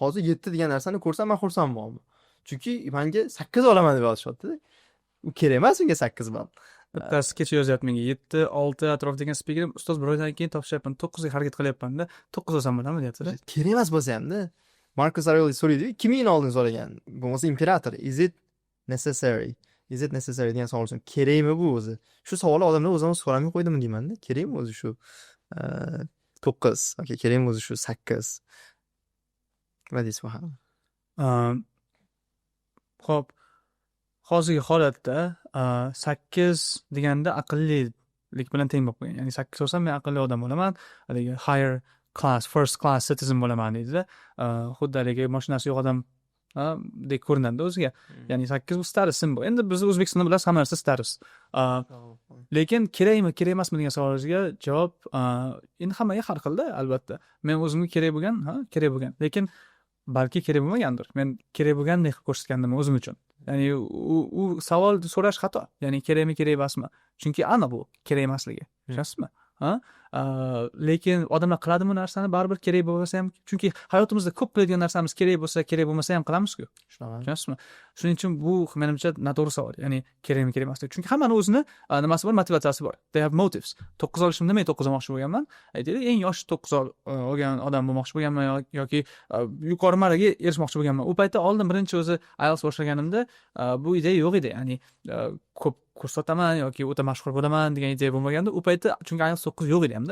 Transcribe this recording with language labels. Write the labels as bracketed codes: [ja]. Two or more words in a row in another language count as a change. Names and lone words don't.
[uz] Hozir 7 degan narsani ko'rsam men xursand bo'laman. Chunki menga 8 olaman deb yozishyapti. U kerak emas unga 8 ball. bittasi kecha yozyapti menga 7, 6 atrof degan speaker, ustoz bir oydan keyin topshyapman, 9 ga harakat qilyapman-da, 9 olsam bo'ladimi deyapti-da. Kerak emas bo'lsa ham-da. Marcus Aurelius so'raydi, kim yil oldin so'ragan? Bo'lmasa imperator, [en] is it necessary? Is it necessary [uz] degan savol uchun kerakmi bu o'zi? Shu savolni odamlar o'zim so'ramay qo'ydimmi deyman-da. Kerakmi o'zi shu 9, okey, kerakmi o'zi shu 8? Nima deysiz bu haqida? Xo'p, hozirgi holatda 8 deganda aqllilik bilan teng bo'lib qo'ygan. Ya'ni 8 olsam men aqlli odam bo'laman, haligi [en] higher class, first class citizen [uz] bo'laman deydi-da. Xuddi haligi mashinasi yo'q odam dek ko'rinadi o'ziga. Ya'ni 8 bu status simbol. Endi biz O'zbekistonda bilasiz, hamma narsa status. Lekin kerakmi, kerak emasmi degan savolingizga javob endi hammaga har xilda, albatta. Men o'zimga kerak bo'lgan, kerak bo'lgan. Lekin balki kerak bo'lmagandir. Men kerak bo'lgandek qilib ko'rsatgandim o'zim uchun. Ya'ni u savol so'rash xato. Ya'ni kerakmi, kerak emasmi? Chunki ana bu kerak emasligi. Tushunasizmi? Lekin odamlar qiladimi bu narsani, baribir kerak bo'lsa ham, chunki hayotimizda ko'p qiladigan narsamiz kerak bo'lsa, kerak bo'lmasa ham qilamiz-ku. Tushunasizmi? Shuning uchun bu menimcha noto'g'ri savol. Ya'ni kerakmi, kerak emasmi? Chunki hammani o'zini nimasi bor, motivatsiyasi bor. [en] They have motives. [uz] 9 olishimda men 9 olmoqchi bo'lganman. Aytaylik, eng yosh 9 olgan odam bo'lmoqchi bo'lganman yoki yuqori marraga erishmoqchi bo'lganman. U paytda oldin birinchi o'zi IELTS boshlaganimda bu ideya yo'q edi. Ya'ni ko'p kurs sotaman yoki o'ta mashhur bo'laman degan ideya bo'lmaganda, u paytda chunki IELTS 9 yo'q edi hamda.